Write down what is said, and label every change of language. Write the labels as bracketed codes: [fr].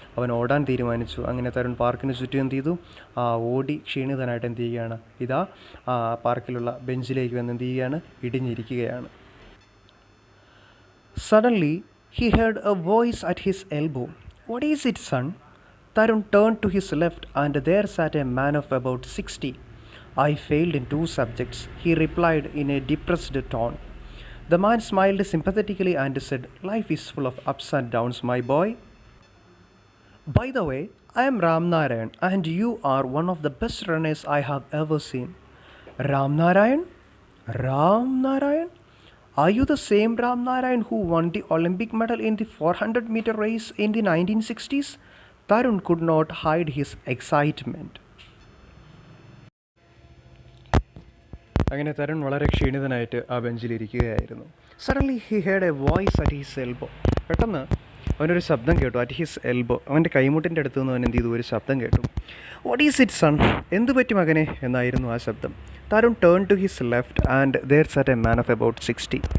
[ml] അവൻ ഓടാൻ തീരുമാനിച്ചു. അങ്ങനെ തരുൺ പാർക്കിന് ചുറ്റും എന്ത് ചെയ്തു? ഓടി ക്ഷീണിതനായിട്ട് എന്ത് ചെയ്യുകയാണ്? ഇതാ പാർക്കിലുള്ള ബെഞ്ചിലേക്ക് വന്ന് എന്ത് ചെയ്യുകയാണ്? ഇടിഞ്ഞിരിക്കുകയാണ്. [en] Suddenly he heard a voice at his elbow. "What is it, son?" Tarun turned to his left, and there sat a man of about 60. I failed in 2 subjects, he replied in a depressed tone. The man smiled sympathetically and said, "Life is full of ups and downs, my boy. By the way, I am Ram Narayan, and you are one of the best runners I have ever seen." Ram Narayan? Ram Narayan? Are you the same Ram Narayan who won the Olympic medal in the 400-meter race in the 1960s? Tarun could not hide his excitement. [ml] അങ്ങനെ തരുൺ വളരെ ക്ഷീണിതനായിട്ട് ആ ബെഞ്ചിലിരിക്കുകയായിരുന്നു. [en] Suddenly he heard a voice at his elbow. [ml] പെട്ടെന്ന് അവനൊരു ശബ്ദം കേട്ടു. [en] at his elbow, [ml] അവൻ്റെ കൈമുട്ടിൻ്റെ അടുത്ത് നിന്ന് അവൻ എന്ത് ചെയ്തു, ഒരു ശബ്ദം കേട്ടു. [en] What is it son? [ml] എന്തു പറ്റി മകനെ എന്നായിരുന്നു ആ ശബ്ദം. [en] Tarun turn to his left and there sat a man of about 60.